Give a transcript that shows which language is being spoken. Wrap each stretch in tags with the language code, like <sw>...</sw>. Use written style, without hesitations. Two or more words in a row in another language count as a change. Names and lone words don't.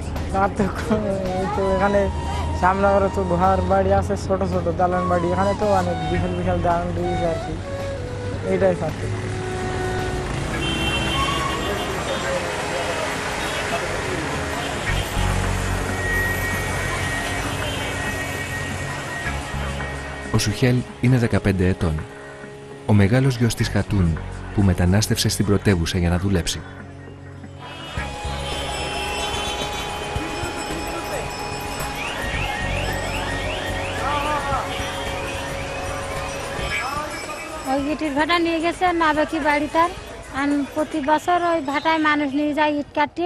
<bn>তো এখানে সামনে করে তো ঘর বাড়ি আছে, ছোট ছোট দালান বাড়ি, এখানে তো অনেক বিশাল বিশাল দালান রয়েছে আর কি, এইটাই পার্থক্য।</bn> <el>Ο Σουχέλ είναι 15 ετών. Ο μεγάλος γιος της Χατούν που μετανάστευσε στην πρωτεύουσα για να δουλέψει.</el> <bn>ওই ইটের ভাটা নিয়ে গেছে নাবেকি বাড়িটার, আর প্রতি বছর ওই ভাটায় মানুষ নিয়ে যায় ইট কাটি।</bn>